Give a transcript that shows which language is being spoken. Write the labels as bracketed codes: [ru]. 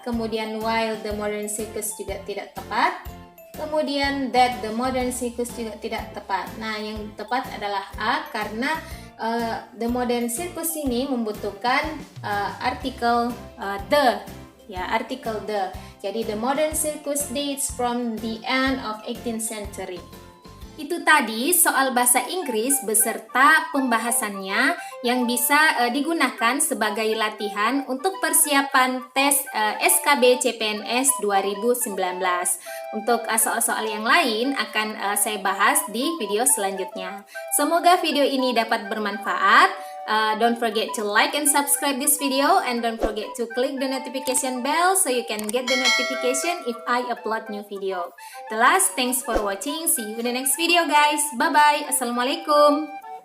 [id] Kemudian while the modern circus juga tidak tepat. Kemudian that the modern circus juga tidak tepat. Nah, yang tepat adalah A karena the modern circus ini membutuhkan artikel the. Ya, artikel the. [en] Jadi the modern circus dates from the end of 18th century. [id] Itu tadi soal bahasa Inggris beserta pembahasannya yang bisa digunakan sebagai latihan untuk persiapan tes SKB CPNS 2019. Untuk soal-soal yang lain akan saya bahas di video selanjutnya. Semoga video ini dapat bermanfaat. [en] Don't forget to like and subscribe this video, and don't forget to click the notification bell so you can get the notification if I upload new video. The last, thanks for watching. See you in the next video guys. Bye bye. Assalamualaikum.